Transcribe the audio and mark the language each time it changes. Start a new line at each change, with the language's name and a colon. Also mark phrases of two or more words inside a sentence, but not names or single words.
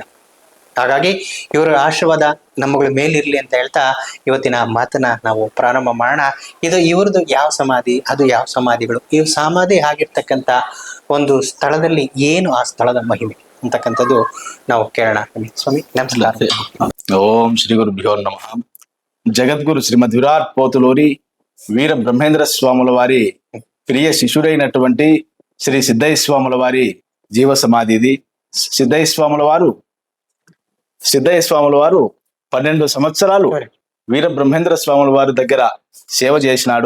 Kannada: ಹಾಗಾಗಿ ಇವರ ಆಶೀರ್ವಾದ ನಮ್ಮಗಳ ಮೇಲಿರ್ಲಿ ಅಂತ ಹೇಳ್ತಾ ಇವತ್ತಿನ ಮಾತನ್ನ ನಾವು ಪ್ರಾರಂಭ ಮಾಡೋಣ. ಇದು ಇವ್ರದ್ದು ಯಾವ ಸಮಾಧಿ, ಅದು ಯಾವ ಸಮಾಧಿಗಳು, ಇವ್ ಸಮಾಧಿ ಆಗಿರ್ತಕ್ಕಂಥ ಒಂದು ಸ್ಥಳದಲ್ಲಿ ಏನು ಆ ಸ್ಥಳದ ಮಹಿಮೆ ಅಂತಕ್ಕಂಥದ್ದು ನಾವು ಕೇಳೋಣ. ಸ್ವಾಮಿ ನಮಸ್ಕಾರ. ಓಂ ಶ್ರೀ ಗುರುಭ್ಯೋ ನಮಃ.
Telugu: జగద్గురు శ్రీమద్ విరాట్ పోతులూరి వీర బ్రహ్మేంద్ర స్వాముల వారి ప్రియ శిష్యుడైనటువంటి శ్రీ సిద్ధయ్య స్వాముల వారి జీవ సమాధి ఇది. సిద్ధయ్య స్వాముల వారు 12 సంవత్సరాలు వీర బ్రహ్మేంద్ర స్వాముల వారి దగ్గర సేవ చేసినాడు.